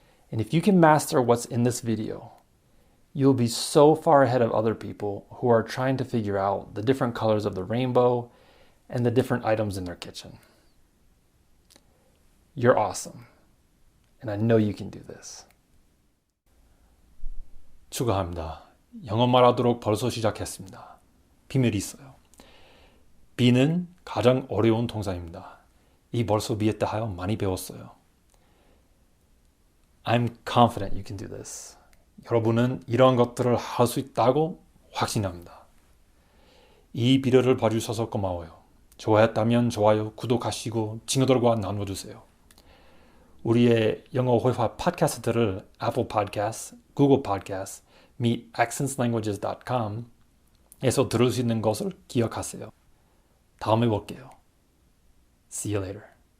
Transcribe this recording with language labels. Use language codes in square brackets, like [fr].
[en] And if you can master what's in this video, you'll be so far ahead of other people who are trying to figure out the different colors of the rainbow and the different items in their kitchen. You're awesome. And I know you can do this. [ko] 축하합니다. 영어 말하도록 벌써 시작했습니다. 비밀이 있어요. be는 가장 어려운 동사입니다. 이 벌써 be에 대하여 많이 배웠어요. [en] I'm confident you can do this. [ko] 여러분은 이런 것들을 할 수 있다고 확신합니다. 이 비디오를 봐주셔서 고마워요. 좋아했다면 좋아요, 구독하시고 친구들과 나눠주세요. 우리의 영어 회화 팟캐스트를 Apple Podcasts, Google Podcasts, 및 accentslanguages.com에서 들을 수 있는 것을 기억하세요. 다음에 볼게요. [en] See you later.